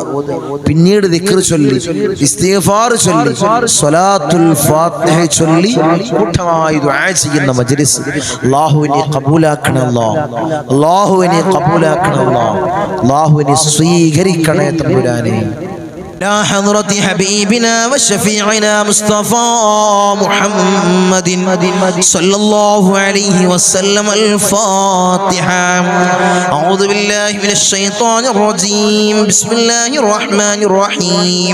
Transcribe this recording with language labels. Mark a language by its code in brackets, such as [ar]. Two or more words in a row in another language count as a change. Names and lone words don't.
[ml] പിന്നീട് ദിക്ർ ചൊല്ലി, ഇസ്തിഗ്ഫാർ ചൊല്ലി, സ്വലാത്തുൽ ഫാത്തിഹ ചൊല്ലി കൂട്ടമായി ദുആ ചെയ്യുന്ന മജ്ലിസ് അല്ലാഹുവിനെ ഖബൂലാക്കണേ അല്ലാഹ്. അല്ലാഹുവിനെ ഖബൂലാക്കണേ അല്ലാഹ്. അല്ലാഹുവിനെ സ്വീകരിക്കണേ തമ്പുരാനെ. [ar] إلى حضرة حبيبنا وشفيعنا مصطفى محمد صلى الله عليه وسلم. الفاتحة. أعوذ بالله من الشيطان الرجيم. بسم الله الرحمن الرحيم.